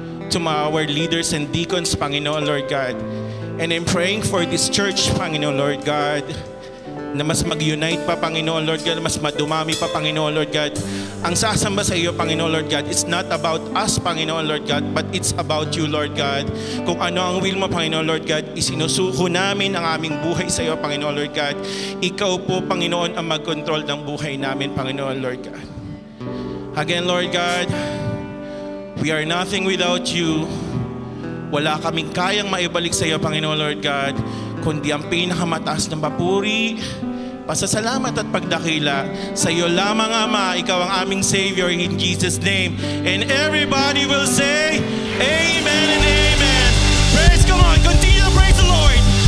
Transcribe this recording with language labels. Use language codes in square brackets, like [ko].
[en] To our leaders and deacons, Panginoon, Lord God. And I'm praying for this church, Panginoon, Lord God, [tl] na mas mag-unite pa, [en] Panginoon, Lord God, [tl] mas madumami pa, [en] Panginoon, Lord God. [tl] Ang sasamba sa iyo, [en] Panginoon, Lord God, it's not about us, Panginoon, Lord God, but it's about you, Lord God. [tl] Kung ano ang will mo, Panginoon, Lord God, isinusuko namin ang aming buhay sa iyo, Panginoon, Lord God. Ikaw po, Panginoon, ang mag-control ng buhay namin, Panginoon, Lord God. [en] Again, Lord God, we are nothing without you. [tl] Wala kaming kayang maibalik sa iyo, Panginoon, Lord God, kundi ang pinakamataas ng papuri, pasasalamat at pagdakila sa iyo lamang, Ama. Ikaw ang aming Savior, [en] in Jesus' name. And everybody will say, Amen and Amen. Praise, come on, continue to praise the Lord.